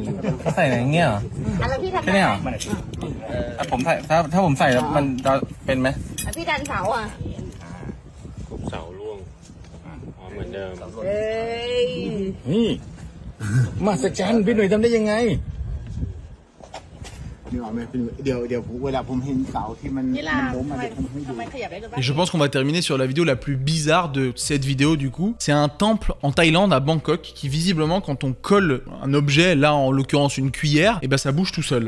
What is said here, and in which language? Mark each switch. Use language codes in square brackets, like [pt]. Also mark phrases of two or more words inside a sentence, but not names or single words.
[th] ใส่อย่างเงี้ยเหรอแค่นี้เหรอผมใส่ถ้าผมใส่แล้วมันจะเป็นไหม พี่ดันเสาอ่ะ เสาล่วงเหมือนเดิม เอ้ย นี่มาสักจันพี่หนุ่ยทำได้ยังไง [fr] Et je pense qu'on va terminer sur la vidéo la plus bizarre de cette vidéo du coup. C'est un temple en Thaïlande, à Bangkok, qui visiblement quand on colle un objet, là en l'occurrence une cuillère, et ben ça bouge tout seul.